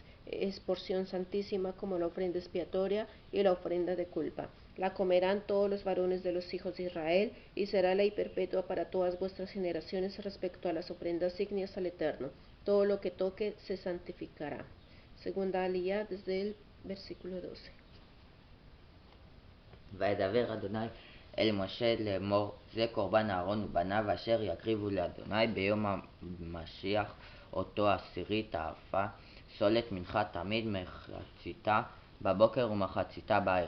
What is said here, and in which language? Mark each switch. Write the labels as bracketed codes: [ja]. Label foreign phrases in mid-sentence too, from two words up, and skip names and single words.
[es] Es porción santísima como la ofrenda expiatoria y la ofrenda de culpa. La comerán todos los varones de los hijos de Israel, y será ley perpetua para todas vuestras generaciones respecto a las ofrendas ígneas al Eterno. Todo lo que toque se santificará. Segunda Aliyah, desde el versículo 12. [he] וידבר אדוני אל משה לאמור, זה קורבן אהרון ובניו אשר יקריבו לאדוני ביום המשיח אותו עשירית האפה, סולת מנחה תמיד, מחציתה בבוקר ומחציתה בערב.